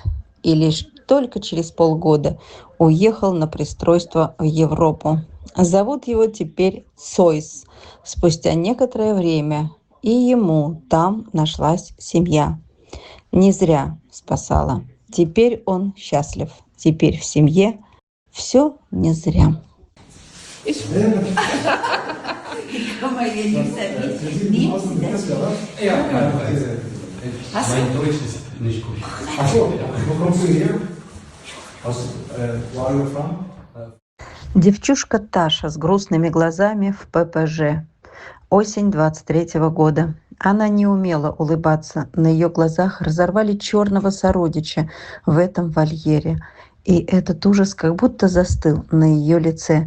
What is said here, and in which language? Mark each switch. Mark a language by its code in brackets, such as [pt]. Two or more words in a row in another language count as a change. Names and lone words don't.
[ru] И лишь только через полгода уехал на пристройство в Европу. Зовут его теперь Сойс. Спустя некоторое время и ему там нашлась семья. Не зря спасала. Теперь он счастлив. Теперь в семье все не зря. [de] Ich kann mal hier nicht sein. Ja, mein Deutsch ist nicht gut. Ach so, wo kommst du her? Wo [en] are you from? [ru] Девчушка Таша с грустными глазами в ППЖ. Осень 23-го года. Она не умела улыбаться. На ее глазах разорвали черного сородича в этом вольере. И этот ужас как будто застыл на ее лице.